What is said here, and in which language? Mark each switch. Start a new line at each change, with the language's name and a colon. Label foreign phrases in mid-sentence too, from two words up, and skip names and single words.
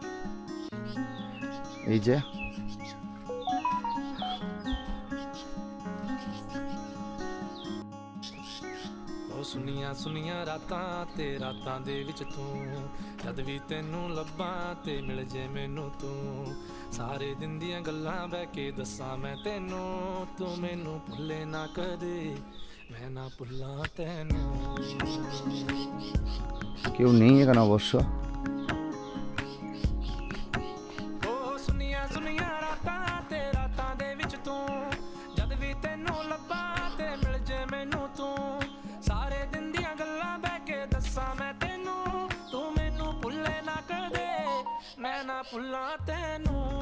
Bangla: এই যে
Punjabi: ਸੁਨੀਆਂ ਸੁਨੀਆਂ ਰਾਤਾਂ ਤੇ ਰਾਤਾਂ ਦੇ ਵਿੱਚ ਤੂੰ ਜਦ ਵੀ ਤੈਨੂੰ ਲੱਭਾਂ ਤੇ ਮਿਲ ਜੇ ਮੈਨੂੰ ਤੂੰ ਸਾਰੇ ਦਿਨ ਦੀਆਂ ਗੱਲਾਂ ਬਹਿ ਕੇ ਦੱਸਾਂ ਮੈਂ ਤੈਨੂੰ ਤੂੰ ਮੈਨੂੰ ਭੁੱਲੇ ਨਾ ਕਦੇ ਮੈਂ ਨਾ ਭੁੱਲਾਂ ਤੈਨੂੰ
Bangla: কেউ নেই এখানে অবশ্য।
Punjabi: ਓ ਸੁਨੀਆਂ ਸੁਨੀਆਂ ਰਾਤਾਂ ਤੇ ਰਾਤਾਂ ਦੇ ਵਿੱਚ ਤੂੰ ਜਦ ਵੀ ਤੈਨੂੰ ਲੱਭਾਂ ਤੇ ਮਿਲ ਜੇ ਮੈਨੂੰ ਤੂੰ ਸਾਰੇ ਦਿਨ ਦੀਆਂ ਗੱਲਾਂ ਬਹਿ ਕੇ ਦੱਸਾਂ ਮੈਂ ਤੈਨੂੰ ਤੂੰ ਮੈਨੂੰ ਭੁੱਲੇ ਨਾ ਕਦੇ ਮੈਂ ਨਾ ਭੁੱਲਾਂ ਤੈਨੂੰ